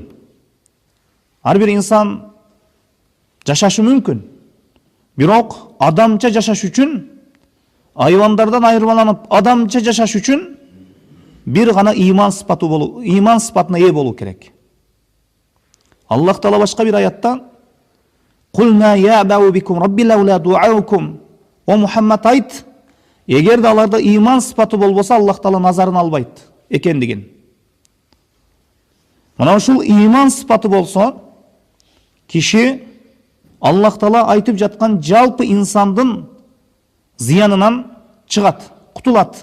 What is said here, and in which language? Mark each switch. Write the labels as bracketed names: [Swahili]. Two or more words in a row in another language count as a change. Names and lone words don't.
[Kyrgyz] Ар бир инсан жашашы мүмкүн. Бирок адамча жашаш үчүн, айвандардан айырмаланып адамча жашаш үчүн бир гана ыйман сыпатына ээ болуу керек. Аллах Таала башка бир аятта [Arabic] قُلْ مَا يَعْبَأُ بِكُمْ رَبِّي لَوْلَا دُعَاؤُكُمْ. [Kyrgyz] О Мухаммад айт, эгерде аларда ыйман сыпаты болбосо, Аллах Таала назарын албайт экендигин. Мына ушул ыйман сыпаты болсо, киши Аллах Таала айтып жаткан жалпы инсандын зыянынан чыгат, кутулат.